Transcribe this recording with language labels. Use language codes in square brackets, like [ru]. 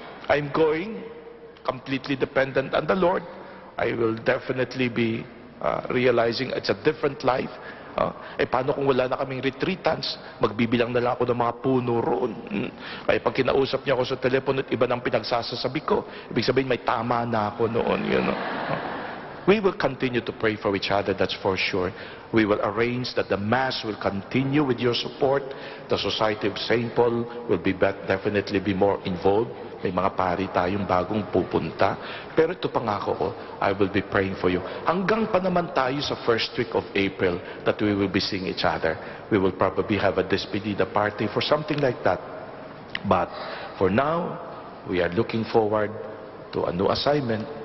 [en] I'm going completely dependent on the Lord. I will definitely be realizing it's a different life. [tl] Paano kung wala na kaming retreatants? Magbibilang na lang ako ng mga puno roon. Kaya pag kinausap niya ako sa telepono at iba nang pinagsasasabi ko, ibig sabihin may tama na ako noon. [en] You know? We will continue to pray for each other, that's for sure. We will arrange that the Mass will continue with your support. The Society of St. Paul will definitely be more involved. [tl] May mga pari tayong bagong pupunta. Pero ito pangako ko, [en] I will be praying for you. [tl] Hanggang pa naman tayo sa [en] first week of April that we will be seeing each other. We will probably have a despedida party for something like that. But for now, we are looking forward to a new assignment.